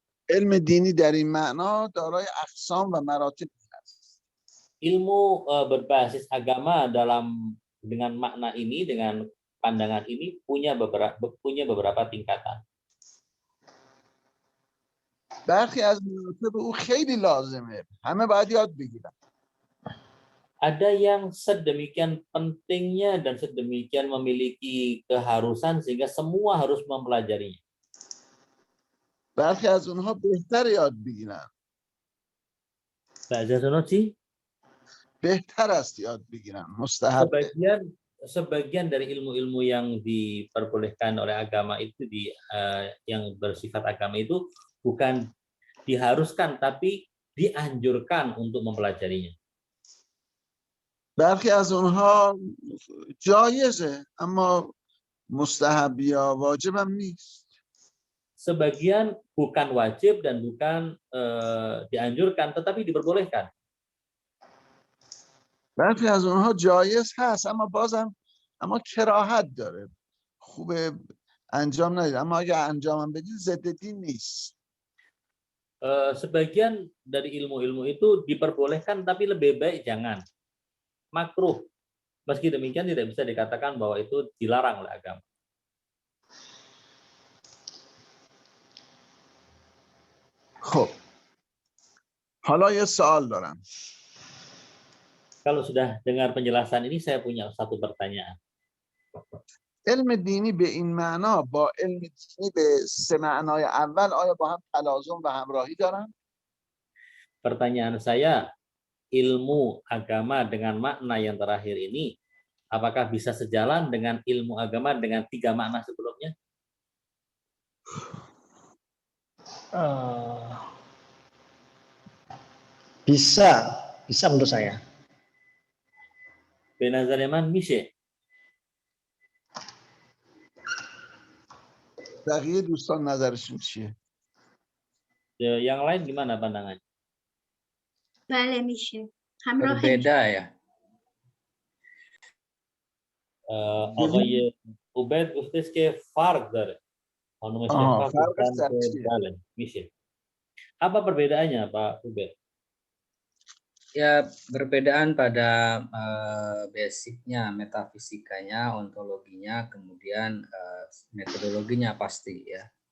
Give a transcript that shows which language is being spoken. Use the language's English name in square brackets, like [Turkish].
[Persian] علم دینی در این معنا دارای اقسام و مراتب است. [Indonesian] Ilmu berbasis agama dengan makna ini, dengan pandangan ini punya beberapa tingkatan. [Persian] برخی از مراتب او خیلی لازمه، همه باید یاد بگیرن. [Indonesian] Ada yang sedemikian pentingnya dan sedemikian memiliki keharusan sehingga semua harus mempelajarinya. [Persian] برخی از اونها بهتر یاد بگیرن. بهتر است یاد بگیرن. مستحب. [Indonesian] Sebagian dari ilmu-ilmu yang diperbolehkan oleh agama itu yang bersifat agama itu bukan diharuskan tapi dianjurkan untuk mempelajarinya. [Persian] برخی از اونها جایزه اما مستحب یا واجب هم نیست. [Indonesian] Sebagian bukan wajib dan bukan dianjurkan, tetapi diperbolehkan. [Persian] برخی از اونها جایز هست اما کراهت داره، خوبه انجام ندید، اما اگه انجام بدید ضد دین نیست. [Indonesian] Sebagian dari ilmu-ilmu itu diperbolehkan, tapi lebih baik jangan. Makruh. Meski demikian tidak bisa dikatakan bahwa itu dilarang oleh agama. [Persian] خب حالا یه سوال دارم. [Indonesian] Kalau sudah dengar penjelasan ini, saya punya satu pertanyaan. [Persian] علم دینی به این معنا با علم دینی به سه معنای اول آیا با هم تلازم و همراهی دارن؟ [Indonesian] Pertanyaan saya, ilmu agama dengan makna yang terakhir ini, apakah bisa sejalan dengan ilmu agama dengan 3 makna sebelumnya? Bisa menurut saya. [Persian] به نظر من میشه. بقیه دوستان نظرشون چیه؟ [Indonesian] Yang lain gimana pandangannya? [Persian] بله میشه. [Indonesian] Berbeda ya. [Persian] آقای عبید گفتش که فرق داره. خانم شفا گفتن که بله میشه. [Indonesian] Apa perbedaannya Pak Ubed? Ya, perbedaan pada basicnya, metafisikanya, ontologinya, kemudian metodologinya pasti ya.